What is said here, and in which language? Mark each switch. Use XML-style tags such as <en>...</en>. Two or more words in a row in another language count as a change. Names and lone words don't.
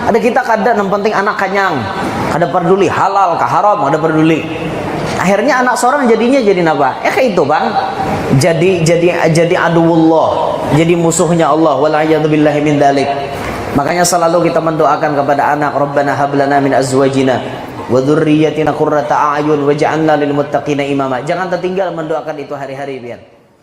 <bjn>Ada kita kada yang penting anak kanyang, kada peduli halal kah haram, kada peduli. Akhirnya anak seorang jadinya jadi apa? Kayak itu bang. Jadi aduwullah, jadi musuhnya Allah.</bjn> <ar>والعياذ بالله من ذلك.</ar> <bjn>Makanya selalu kita mendoakan kepada anak,</bjn> <ar>ربنا هب لنا من أزواجنا وذرياتنا قرة أعين واجعلنا للمتقين إماما.</ar> <bjn>Jangan tertinggal mendoakan itu hari-hari pian.</bjn>